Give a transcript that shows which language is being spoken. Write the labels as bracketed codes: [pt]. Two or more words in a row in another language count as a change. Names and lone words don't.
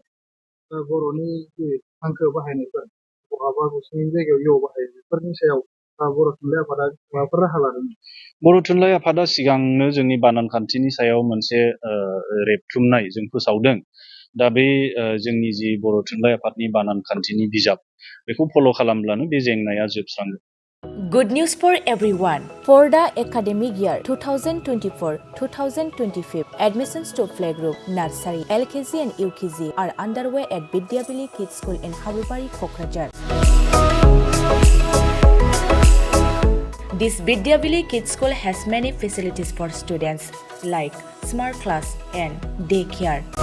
[brx] बर'नि जि हांखो बाहायनायफोर बहाबा गुसुंनि जायगायाव इउ बाहायो, बेफोरनि सायाव बर' थुनलाइ आफादा माबाफोर राहा लादों? बर' थुनलाइ आफादा सिगांनो जोंनि बानान खान्थिनि सायाव मोनसे रेबथुमनाय जों फोसावदों। दा बे जोंनि जि बर' थुनलाइ आफादनि बानान खान्थिनि बिजाब बेखौ फल' खालामब्लानो बे जेंनाया जोबस्रांगोन। [en] Good news for everyone. For the academic year 2024-2025, admissions to playgroup, nursery, LKG and UKG are underway at Vidyavili Kids School in Habubari, Kokrajhar. This Vidyavili Kids School has many facilities for students like smart class and daycare,